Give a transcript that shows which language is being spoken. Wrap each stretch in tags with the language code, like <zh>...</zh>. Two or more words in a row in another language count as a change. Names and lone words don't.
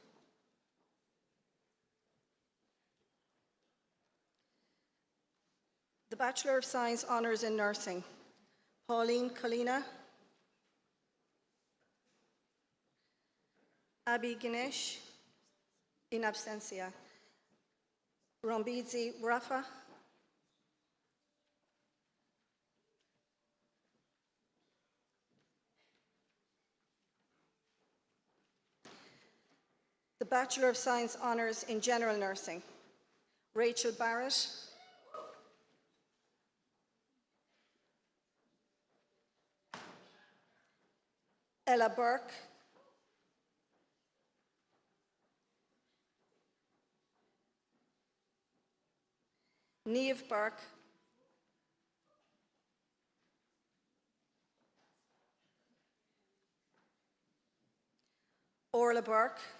<en>The Bachelor of Science Honours in Nursing, Pauline Colina, Abby Ganesh,</en> <la>in absentia,</la> <en>Rombidzi Rafa, the Bachelor of Science Honours in General Nursing, Rachel Barrett, Ella Burke, Niamh Burke, Orla Burke,</en>